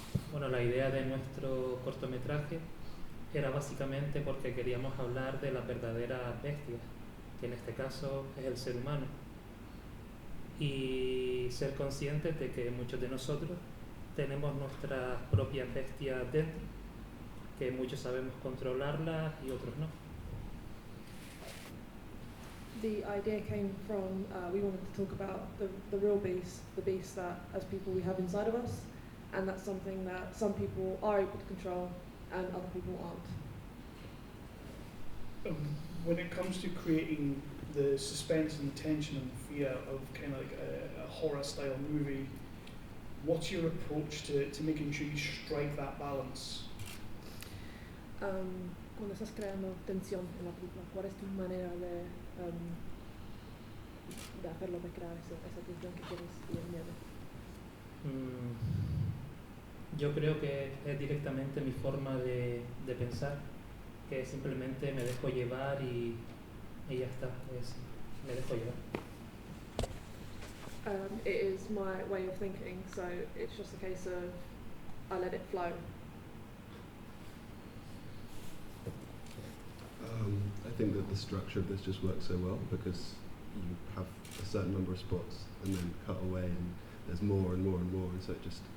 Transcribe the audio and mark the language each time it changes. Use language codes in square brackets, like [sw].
[es] Bueno, la idea de nuestro cortometraje era básicamente porque queríamos hablar de las verdaderas bestias, que en este caso es el ser humano, y ser conscientes de que muchos de nosotros tenemos nuestras propias bestias dentro, que muchos sabemos controlarlas y otros no. [en] The idea came from, we wanted to talk about the real beast, the beast that as people we have inside of us, and that's something that some people are able to control and other people aren't. When it comes to creating the suspense and tension and fear of kind of a horror style movie, what's your approach to making sure you strike that balance? [es] Cuando estás creando tensión en la película, ¿cuál es tu manera de hacerlo, de crear esa tensión que tienes y el miedo? Yo creo que es directamente mi forma de pensar, que simplemente me dejo llevar y ya está, me dejo llevar. [en] It is my way of thinking, so it's just a case of I let it flow. I think that the structure of this just works so well because you have a certain number of spots and then cut away, and there's more and more and more, and so it just